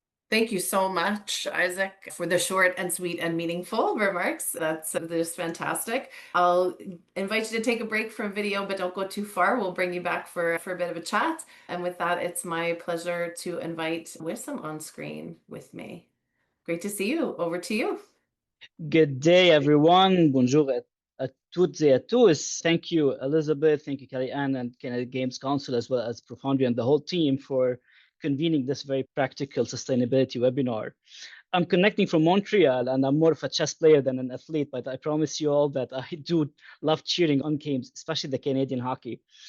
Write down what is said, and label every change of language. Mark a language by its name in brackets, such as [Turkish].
[English] Thank you so much, Isaac, for the short and sweet and meaningful remarks. That's just fantastic. I'll invite you to take a break from video, but don't go too far. We'll bring you back for a bit of a chat. And with that, it's my pleasure to invite Wissam on screen with me. Great to see you. Over to you. Good day, everyone. [French] Bonjour à toutes et à tous. [English] Thank you, Elizabeth. Thank you, Kelly-Ann and Canada Games Council, as well as Profoundry and the whole team for convening this very practical sustainability webinar. I'm connecting from Montreal, and I'm more of a chess player than an athlete, but I promise you all that I do love cheering on games, especially the Canadian hockey.